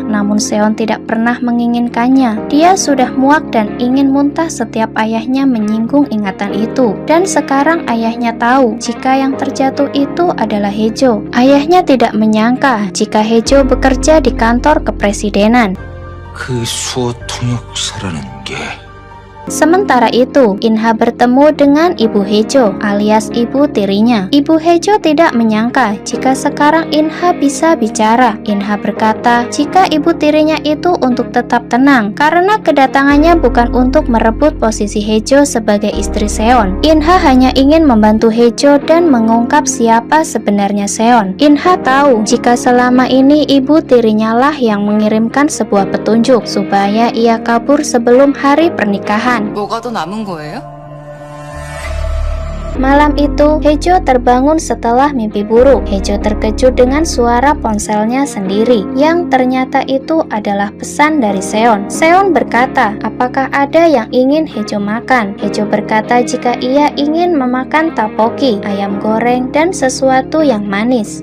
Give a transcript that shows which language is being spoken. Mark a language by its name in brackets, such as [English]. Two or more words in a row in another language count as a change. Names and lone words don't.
[Indonesian] Namun Seon tidak pernah menginginkannya. Dia sudah muak dan ingin muntah setiap ayahnya menyinggung ingatan itu. Dan sekarang ayahnya tahu jika yang terjatuh itu adalah Haejo. Ayahnya tidak menyangka jika Haejo bekerja di kantor kepresidenan. [Korean] 그 수호 통역사라는 게... [Indonesian] Sementara itu, Inha bertemu dengan Ibu Haejo alias ibu tirinya. Ibu Haejo tidak menyangka jika sekarang Inha bisa bicara. Inha berkata jika ibu tirinya itu untuk tetap tenang karena kedatangannya bukan untuk merebut posisi Haejo sebagai istri Seon. Inha hanya ingin membantu Haejo dan mengungkap siapa sebenarnya Seon. Inha tahu jika selama ini ibu tirinya lah yang mengirimkan sebuah petunjuk supaya ia kabur sebelum hari pernikahan. [Korean] 뭐가 더 남은 거예요? [Indonesian] Malam itu, Hejo terbangun setelah mimpi buruk. Hejo terkejut dengan suara ponselnya sendiri, yang ternyata itu adalah pesan dari Seon. Seon berkata, apakah ada yang ingin Hejo makan? Hejo berkata jika ia ingin memakan tteokbokki, ayam goreng, dan sesuatu yang manis.